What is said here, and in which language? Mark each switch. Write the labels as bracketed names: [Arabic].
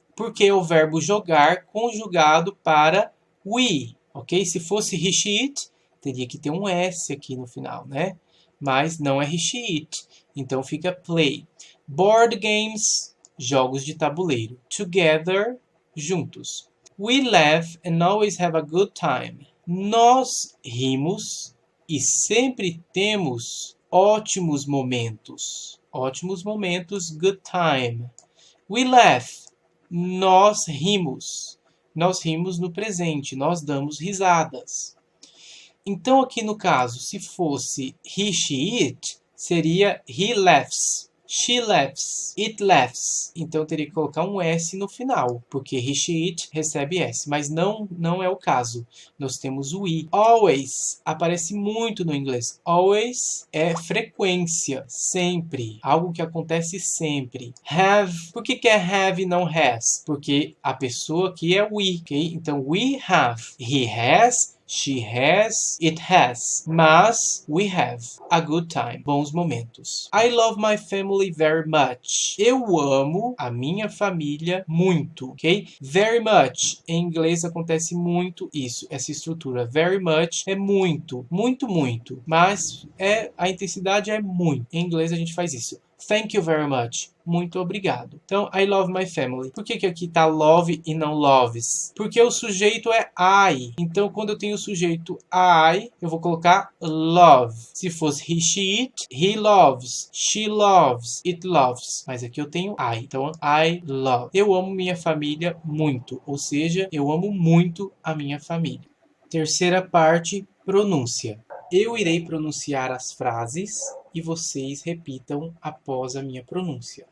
[Portuguese] Porque é o verbo jogar conjugado para we. Ok? Se fosse he, she, it, teria que ter um S aqui no final, né? Mas não é he, she, it. Então fica play. Board games, jogos de tabuleiro. [English] Together, [Portuguese] juntos. [English] We laugh and always have a good time. [Portuguese] Nós rimos e sempre temos ótimos momentos. Ótimos momentos, [English] good time. We laugh. [Portuguese] Nós rimos. Nós rimos no presente, nós damos risadas. Então, aqui no caso, se fosse he, she, it, seria [English] he laughs, she laughs, it laughs. [Portuguese] Então, teria que colocar um S no final, porque he, she, it recebe S. Mas não é o caso. Nós temos o I. Always aparece muito no inglês. Always é frequência, sempre. Algo que acontece sempre. Have. Por que é have e não has? Porque a pessoa aqui é we, ok? Então, [English] we have. He has. She has, it has. [Portuguese] Mas [English] we have a good time. [Portuguese] Bons momentos. [English] I love my family very much. [Portuguese] Eu amo a minha família muito, ok? Very much. Em inglês acontece muito isso, essa estrutura. Very much é muito, muito, muito. Mas a intensidade é muito. Em inglês a gente faz isso. [English] Thank you very much. [Portuguese] Muito obrigado. Então, [English] I love my family. [Portuguese] Por que aqui está love e não loves? Porque o sujeito é I. Então, quando eu tenho o sujeito I, eu vou colocar love. Se fosse [English] he, she, it, he loves, she loves, it loves. [Portuguese] Mas aqui eu tenho I. Então, [English] I love. [Portuguese] Eu amo minha família muito. Ou seja, eu amo muito a minha família. Terceira parte, pronúncia. Eu irei pronunciar as frases e vocês repitam após a minha pronúncia.